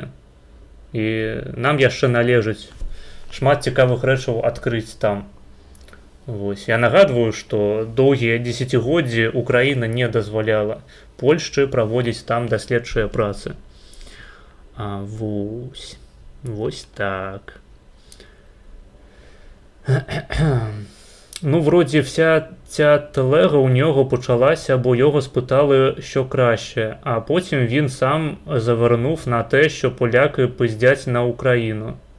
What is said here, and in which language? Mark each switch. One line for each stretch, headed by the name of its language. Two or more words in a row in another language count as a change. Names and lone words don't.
Belarusian: І нам яшчэ належыць шмат цікавых рэчаў адкрыць там. Вось. Я нагадваю, што доўгія дзесяцігоддзі Украіна не дазваляла Польшчы праводзіць там даследчыя працы. Вось так.
Ukrainian: Ну, вроді вся ця телега у нього почалася, бо його спитали, що краще, а потім він сам завернув на те, що поляки пиздять на Україну.